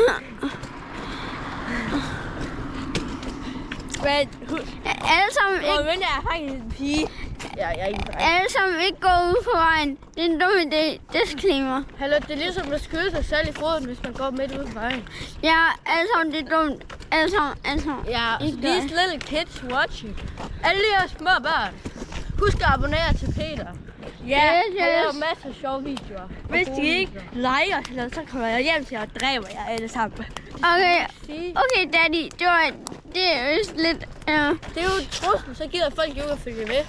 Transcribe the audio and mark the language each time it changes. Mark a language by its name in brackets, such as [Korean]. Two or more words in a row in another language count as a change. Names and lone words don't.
[Danish] Men Alle sammen ikke, men jeg er faktisk en pige. Jeg er ikke en dreng. alle sammen ikke gå ud på vejen. Det er en dum idé. Disclaimer. Hallo, det er ligesom at skyde sig selv i foden, hvis man går midt ude på vejen. Ja, alle sammen, det er dumt. Alle sammen. Ja, Ikke [English] these [Danish] dig. [English] little kids watching. [Danish] Alle jer små børn. Husk at abonnere til Peter. Ja, Yes, Han laver yes. masser af sjove videoer. hvis de ikke liker os, eller så kommer jeg hjem til jer og dræber jer alle sammen. Okay, daddy. Det er vist lidt... Det er jo en trussel, så gider folk jo ikke at følge med.